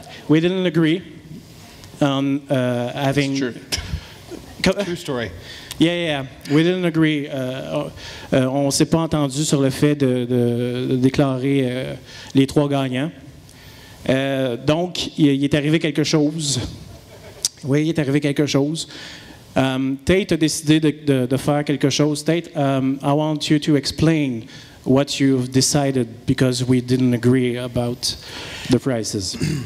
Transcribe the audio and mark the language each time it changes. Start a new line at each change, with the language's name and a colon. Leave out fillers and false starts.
English: We didn't agree on having... True story. Yeah. We didn't agree.
French: On s'est pas entendu sur le fait de déclarer les 3 gagnants. Donc, il est arrivé quelque chose. Oui, il est arrivé quelque chose. Tate a décidé de faire quelque chose.
English: Tate, I want you to explain what you've decided because we didn't agree about the prices.